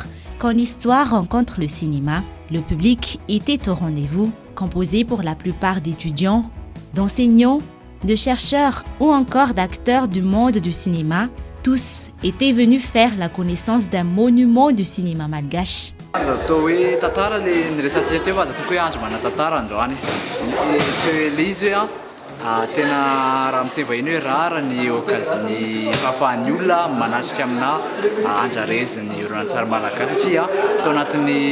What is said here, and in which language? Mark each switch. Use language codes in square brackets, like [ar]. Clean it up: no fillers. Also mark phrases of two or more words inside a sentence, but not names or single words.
[fr] Quand l'histoire rencontre le cinéma, le public était au rendez-vous, composé pour la plupart d'étudiants, d'enseignants, de chercheurs ou encore d'acteurs du monde du cinéma. Tous étaient venus faire la connaissance d'un monument du cinéma malgache. [mg] Tena raha mitevahiny hoe rara ny occasion fahafahan'ny olona manatrika amina andrareziny oronan-tsary malagasy satria tao anatin'ny